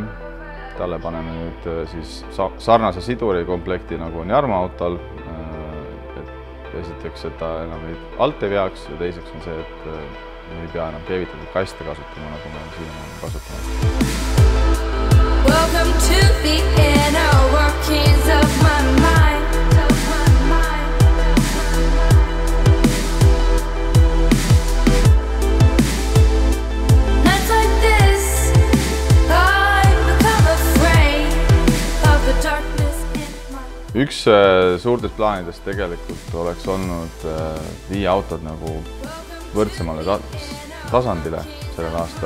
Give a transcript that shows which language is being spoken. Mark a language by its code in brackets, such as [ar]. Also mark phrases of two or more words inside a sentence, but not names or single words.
[et] Talle paneme nüüd siis sarnase siduri komplekti, nagu on Jarmo autol. Esiteks, et ta enam alt ei veaks ja teiseks on see, et me ei pea enam keevitatud kaste kasutama, nagu me siiamaani kasutame. [en] Welcome to the inner workings of my mind. [et] Üks suurtest plaanidest tegelikult oleks olnud viia autod nagu võrdsemale tasandile sellel aastal.